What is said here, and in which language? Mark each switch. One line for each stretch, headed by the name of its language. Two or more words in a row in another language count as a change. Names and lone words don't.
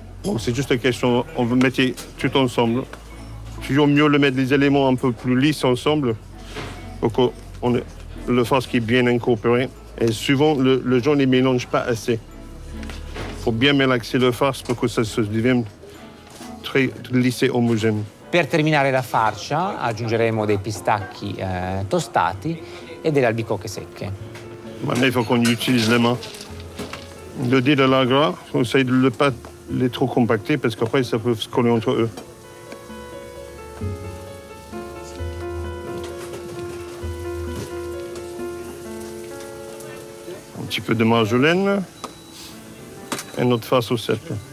French: Donc c'est juste une question, on va mettre tout ensemble. Toujours mieux le mettre les éléments un peu plus lisses ensemble pour que le farce qui est bien incorporé. Et souvent, les gens ne les mélangent pas assez. Il faut bien mélanger le farce pour que ça se devienne très lisse et homogène.
Italian: Per terminare la farcia aggiungeremo dei pistacchi tostati e delle albicocche secche.
French: Maintenant, il faut qu'on utilise les mains. Le dé de la gras, on essaye de ne pas les trop compacter parce qu'après, ça peut se coller entre eux. Un petit peu de marjolaine et notre farce au cèpe.